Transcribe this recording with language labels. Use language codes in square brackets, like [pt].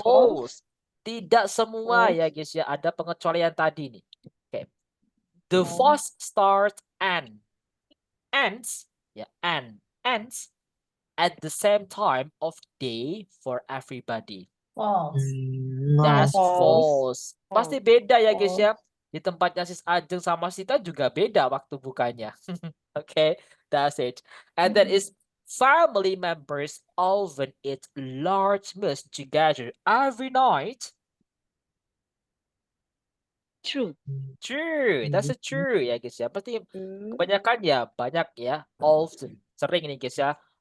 [en] false. [id] Tidak semua [en] False. [id] ya guys ya. Ada pengecualian tadi nih. Okay. [en] The fast start and ends ends at the same time of day for everybody. False. No. That's False. false. [id] Pasti beda ya guys [en] False. [id] ya. Di tempatnya Sis Ajeng sama Sita juga beda waktu bukanya. [en] Okay, that's it. And that is family members often eat large meals together every night. True. True, that's a true [id] ya guys ya. Pasti [en] True. [id] kebanyakan ya banyak ya, often sering nih guys ya.